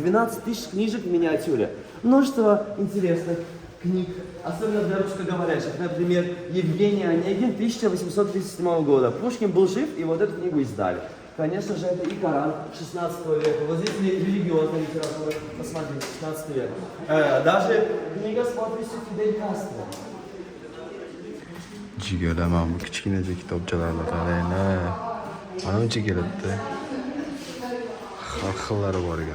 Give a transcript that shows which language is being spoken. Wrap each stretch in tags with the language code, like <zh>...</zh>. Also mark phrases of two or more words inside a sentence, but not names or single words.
<ru>12 тысяч книжек в миниатюре. Множество интересных книг, особенно для русскоговорящих. Например, Евгений Онегин 1837 года. Пушкин был жив, и вот эту книгу издали. Конечно же, это и Коран 16 века. Вот здесь религиозная литература, посмотрите, 16 век. Даже книга с подписью Фидель Кастро.</ru> <uz>Jigarlar bu kichkinacha kitobchalarni qaranglar. Mana buncha kelibdi. Har xillari bor ekan.</uz>